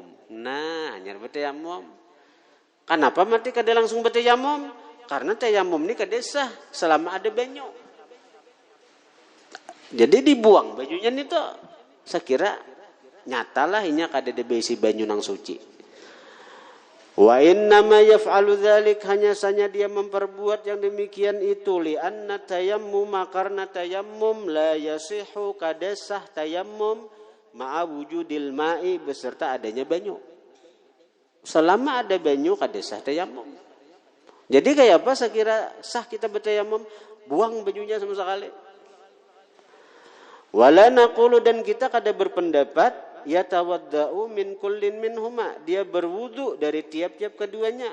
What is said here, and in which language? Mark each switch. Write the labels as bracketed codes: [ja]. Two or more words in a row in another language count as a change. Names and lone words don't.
[bjn] Nah, hanya bertayammum. Kenapa mati kada langsung bertayammum? Karena tayammum ini kada sah selama ada banyu. Jadi dibuang bajunya itu. Saya kira nyatalah ini kada ada besi banyu nang suci. [ar] وإنما يفعل ذلك, [bjn] hanya saja dia memperbuat yang demikian itu [ar] لأن التيمم, [bjn] karena tayammum [ar] لا يصح [bjn] kadasah [ar] التيمم مع وجود الماء, [bjn] beserta adanya banyu. Selama ada banyu kadasah tayammum. Jadi kayak apa saya kira sah kita bertayammum, buang bajunya sama sekali. [ar] ولا نقول, [bjn] dan kita kada berpendapat [ar] يتوضأ من كل منهما, [bjn] dia berwudu dari tiap-tiap keduanya.